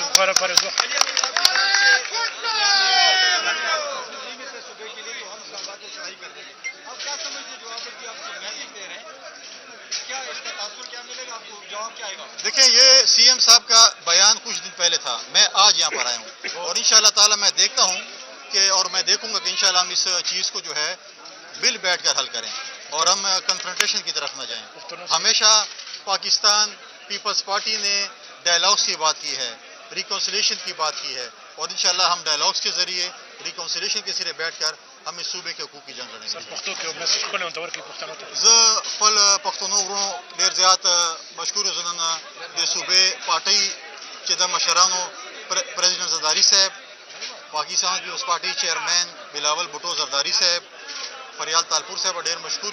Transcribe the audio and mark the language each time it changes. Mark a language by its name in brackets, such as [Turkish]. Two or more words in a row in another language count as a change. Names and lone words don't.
[Urdu] دیکھیں، یہ CM صاحب کا بیان کچھ دن پہلے تھا، میں آج یہاں پر آیا ہوں، اور [Arabic] انشاءاللہ تعالی [Urdu] میں دیکھتا ہوں کہ، اور میں دیکھوں گا کہ انشاءاللہ ہم اس چیز کو جو ہے مل بیٹھ کر حل کریں اور ہم کنفرنٹیشن کی طرف نہ جائیں۔ ہمیشہ پاکستان پیپلز پارٹی نے ڈائلاگس کی بات کی ہے، ریکنسیلیشن کی بات کی ہے، اور انشاءاللہ ہم ڈائلاگس کے ذریعے ریکنسیلیشن کے سرے بیٹھ کر ہم اس صوبے کے حقوق کی جنگ لڑیں گے۔ [Pashto] زه خپل پښتنو ورونو ډېر زیات مشکور زنن د صوبې پارټۍ چې د مشرانو پریزیډنټ زرداری صاحب، پاکستان پیپلز پارټۍ چیئرمین بلاول بھټو زرداری صاحب، فریال تالپور صاحب ډېر مشکور